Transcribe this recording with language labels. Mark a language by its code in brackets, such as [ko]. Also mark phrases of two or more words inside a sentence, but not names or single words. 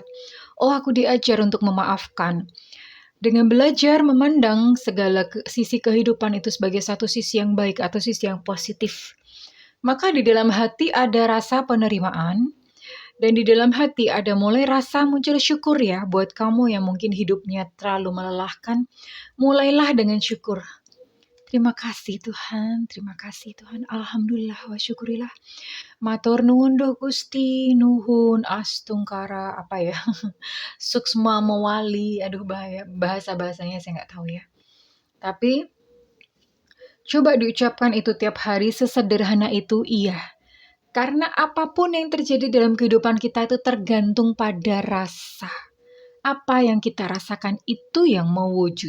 [id] Oh, aku diajar untuk memaafkan. Dengan belajar memandang segala sisi kehidupan itu sebagai satu sisi yang baik atau sisi yang positif, maka di dalam hati ada rasa penerimaan, dan di dalam hati ada mulai rasa muncul syukur ya buat kamu yang mungkin hidupnya terlalu melelahkan. Mulailah dengan syukur. Terima kasih Tuhan, terima kasih Tuhan. [ar] الحمد لله وشكرا لله. [jv] Matur nuwun doh Gusti, nuhun astungkara apa ya? [ban] Suksma mewali, [id] aduh bahasa-bahasanya saya nggak tahu ya. Tapi coba diucapkan itu tiap hari sesederhana itu iya. Karena apapun yang terjadi dalam kehidupan kita itu tergantung pada rasa. Apa yang kita rasakan itu yang mewujud.